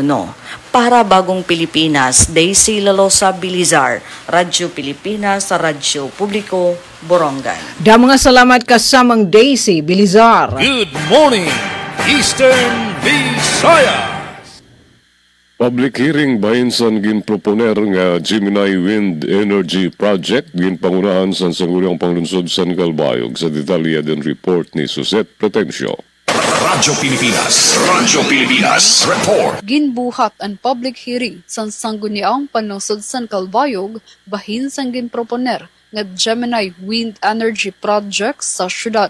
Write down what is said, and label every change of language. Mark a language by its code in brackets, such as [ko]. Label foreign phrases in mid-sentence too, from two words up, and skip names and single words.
[tl] Para Bagong Pilipinas, Daisy Lalosa Bilizar, Radyo Pilipinas sa Radyo Publiko, Borongan. Mga salamat kasamang Daisy Bilizar. [en] Good morning, Eastern Visayas. Public hearing [war] bahin san ginproponer nga Gemini Wind Energy Project ginpangunahan san Sangguniang Panglunsod San Calbayog sa detalye din report ni Susette Pretencio. Radyo Pilipinas Report. Ginbuhat ang [en] public hearing [war] san Sangguniang Panlungsod San Calbayog bahin sang ginproponer nga Gemini Wind Energy Project sa syudad.